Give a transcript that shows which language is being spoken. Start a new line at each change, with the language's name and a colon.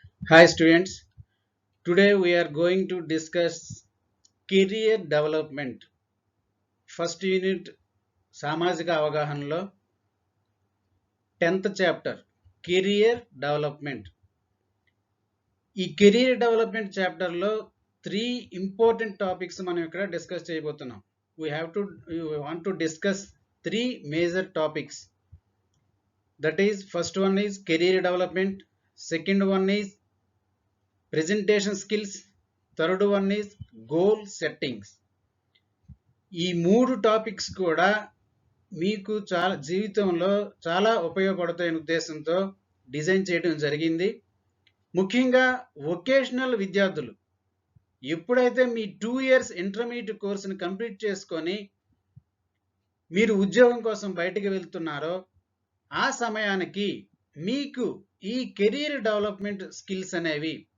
English: Hi students, today we are going to discuss career development. First unit
Telugu: Samajika Avagahanlo
English: 10th chapter career development.
Telugu: ఈ career development chapter లో 3 important topics మనం ఇక్కడ discuss చేయబోతున్నాం.
English: We want to discuss 3 major topics. That is, first one is career development, second one is presentation skills, third one is goal settings.
Telugu: ఈ 3 topics కూడా మీకు జీవితంలో చాలా ఉపయోగపడతాయనే ఉద్దేశంతో డిజైన్ చేయడం జరిగింది. ముఖ్యంగా వొకేషనల్ విద్యార్థులు ఎప్పుడైతే మీ 2 years ఇంటర్మీడియట్ కోర్సుని కంప్లీట్ చేసుకొని మీరు ఉద్యోగం కోసం బయటికి వెళ్తున్నారో ఆ సమయానికి మీకు ఈ కెరీర్ డెవలప్మెంట్ స్కిల్స్ అనేవి